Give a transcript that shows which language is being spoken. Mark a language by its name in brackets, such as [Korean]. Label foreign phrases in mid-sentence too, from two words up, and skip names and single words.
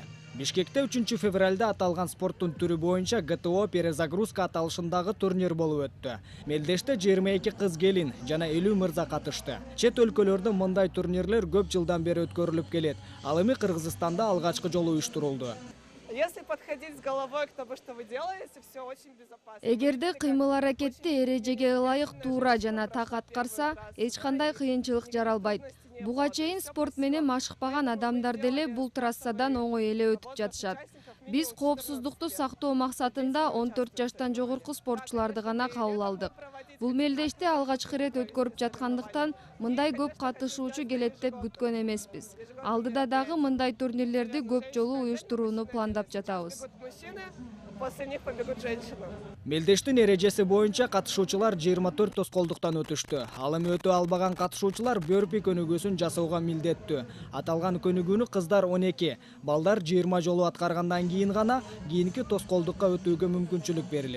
[Kyrgyz] Бишкекте 3 февралда аталган спорттун түрү боюнча ГТО перезагрузка аталышындагы турнир болуп өттү. Мелдеште 22 кыз келин жана 50 мырза катышты. Чет өлкөлөрдө мындай турнирлер көп жылдан бери өткөрүлүп келет. Ал эми Кыргызстанда алгачкы жолу уюштурулду. [Russian] Если подходить с головой к тому, что вы делаете, все очень безопасно. [Kyrgyz] Эгерде кыймыл-аракетти эрежеге ылайык туура жана так аткарса, эч кандай кыйынчылык жаралбайт. Буга чейин спорт менен машыкпаган адамдар деле бул трассадан оңой эле өтүп жатышат. Биз коопсуздукту сактоо максатында 14 жаштан жогорку спортчуларды гана кабыл алдык. Бул мелдеште алгачкы ирет өткөрүп жаткандыктан мындай көп катышуучу келет деп күткөн эмеспиз. Алдыда дагы мындай турнирлерди көп жолу уюштурууну пландап жатабыз. [Russian] После них побегут женщины. [Kyrgyz] Мелдештин эрежеси боюнча катышуучулар 24 тоскоолдуктан өтүштү. Ал эми өтө албаган катышуучулар бөрпи көнүгүүсүн жасоого милдеттүү. Аталган көнүгүүнү кыздар 12, балдар 20 жолу аткаргандан кийин гана кийинки тоскоолдукка өтүүгө мүмкүнчүлүк берилет.